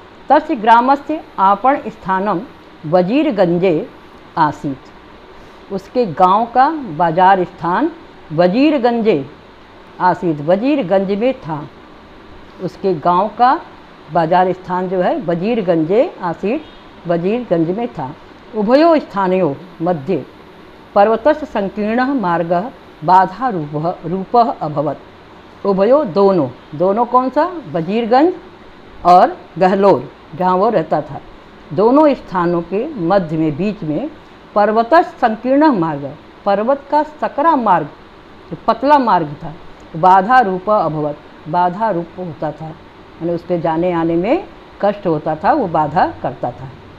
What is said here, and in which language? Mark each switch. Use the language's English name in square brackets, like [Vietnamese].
[Sanskrit] तस्य ग्रामस्य आपण स्थानम वजीरगंजे आसीत, [Hindi] उसके गांव का बाजार स्थान वजीरगंजे आसीत, वजीरगंज में था। उसके गांव का बाजार स्थान जो है वजीरगंजे आसीत, वजीरगंज में था। [Sanskrit] उभयो स्थानयों मध्ये पर्वतस्य संकीर्णः मार्गः बाधा रूपः अभवत। [Hindi] उभयो दोनों कौन सा? वजीरगंज और गहलोर जहाँ वो रहता था, दोनों स्थानों के मध्य में बीच में [Sanskrit] पर्वतस्य संकीर्ण मार्ग, [Hindi] पर्वत का सकरा मार्ग, जो पतला मार्ग था, [Sanskrit] बाधा रूप अभवत, [Hindi] बाधा रूप होता था, यानी उस पर जाने आने में कष्ट होता था, वो बाधा करता था।